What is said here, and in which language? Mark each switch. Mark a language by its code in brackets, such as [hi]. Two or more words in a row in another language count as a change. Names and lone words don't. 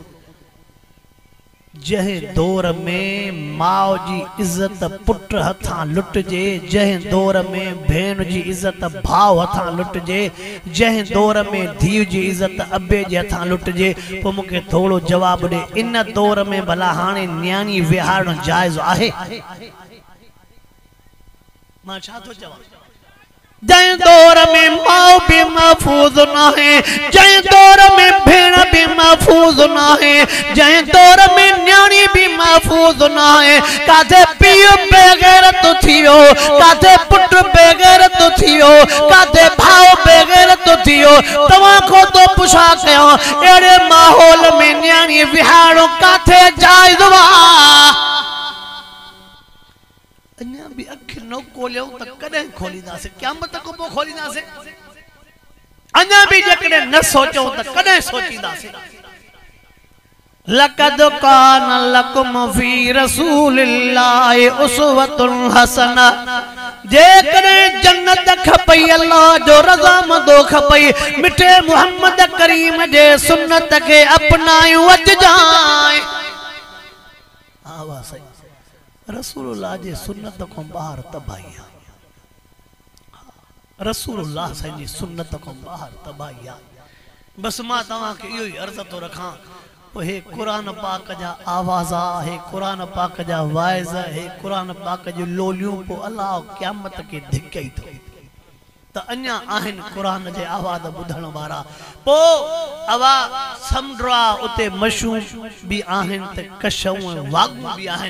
[sd] जंहिं दौर में माउ जी इज्जत पुट हथां लुटजे जंहिं दौर में भेण जी इज्जत भाउ हथां लुटजे जंहिं दौर में धीउ जी इज्जत अबे जे हथां लुटजे पोइ मूंखे थोड़ो जवाब ॾे इन दौर में भला हाणे न्याणी विहारणु जाइज़ आहे मां छा थो चवां जंहिं दौर में माउ भी महफूज न है जंहिं दौर में भेण भी महफूज न है जंहिं दौर में न्याणी भी महफूज न है काथे पीउ बेगैरत थियो काथे पुट बेगैरत थियो काथे भाउ बेगैरत थियो तव्हां को तो पुछा कयो अहिड़े माहौल में न्याणी विहारणो काथे जाइज़ वा अञा भी अख न खोलियो त कॾहिं खोलींदासीं क़यामत खां पोइ खोलींदासीं अञा भी जेकॾहिं न सोचो त कॾहिं सोचींदासीं [ar] لقد كان لكم في رسول الله أسوة حسنة [sd] जेकॾहिं जन्नत खपई अल्लाह जो रज़ामंदो खपई मिठे मोहम्मद करीम जे सुन्नत खे अपनायूं अचजाए आवाज़ रसूलुल्लाह जे सुन्नत को बाहर तबाही रसूलुल्लाह साईं जी सुन्नत को बाहर तबाही आ। बस मां तव्हां खे इहो ई अर्ज़ थो रखां, हे कुरान पाक जा आवाज़ा, हे कुरान पाक जा वाइज़, हे कुरान पाक जी लोलियूं, पोइ अल्लाह क़यामत के धिके थो त अञा आहिनि कुरान जे आवाज़ ॿुधण वारा। पोइ अवा समुंड उते मछूं बि आहिनि त कछऊं वागूं बि आहिनि।